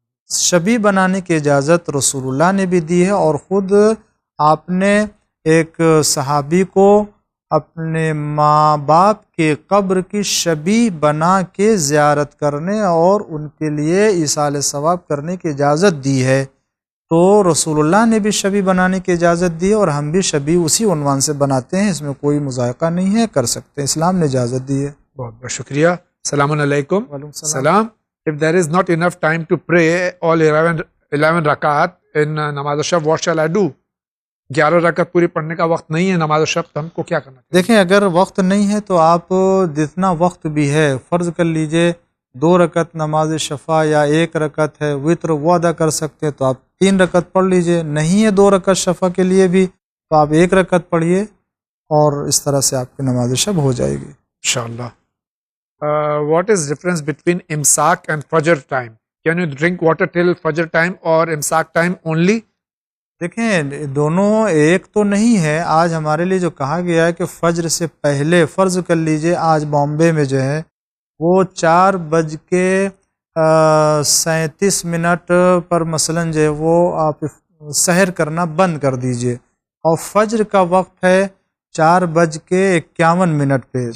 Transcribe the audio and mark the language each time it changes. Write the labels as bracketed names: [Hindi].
[Urdu] شبیہ بنانے کی اجازت رسول اللہ نے بھی دی ہے، اور خود آپ نے ایک صحابی کو اپنے ماں باپ کے قبر کی شبیہ بنا کے زیارت کرنے اور ان کے لیے ایصال ثواب کرنے کی اجازت دی ہے. تو رسول اللہ نے بھی شبیہ بنانے کی اجازت دی ہے اور ہم بھی شبیہ اسی عنوان سے بناتے ہیں، اس میں کوئی مذائقہ نہیں ہے، کر سکتے ہیں، اسلام نے اجازت دی ہے. بہت بہت شکریہ. السلام علیکم. وعلیکم السلام. [English] If there is not enough time to pray all 11 رکعت in نماز شب, what shall I do? [Urdu] 11 رکعت پوری پڑھنے کا وقت نہیں ہے نماز شب، تو ہم کو کیا کرنا چاہیے؟ دیکھیں، اگر وقت نہیں ہے تو آپ جتنا وقت بھی ہے فرض کر لیجئے 2 رکعت نماز شفع یا 1 رکعت ہے وتر وہ ادا کر سکتے ہیں تو آپ 3 رکعت پڑھ لیجئے. نہیں ہے 2 رکعت شفع کے لیے بھی تو آپ 1 رکعت پڑھیے اور اس طرح سے آپ کی نماز شب ہو جائے گی انشاءاللہ. [English] What is difference between imsak and fajr time? Can you drink water till fajr time or imsak time only? [Urdu] دیکھیں، دونوں ایک تو نہیں ہے. آج ہمارے لیے جو کہا گیا ہے کہ فجر سے پہلے، فرض کر لیجئے آج بامبے میں جو ہے وہ 4:37 پر مثلاً جو ہے وہ آپ سحر کرنا بند کر دیجئے، اور فجر کا وقت ہے 4:51 پہ.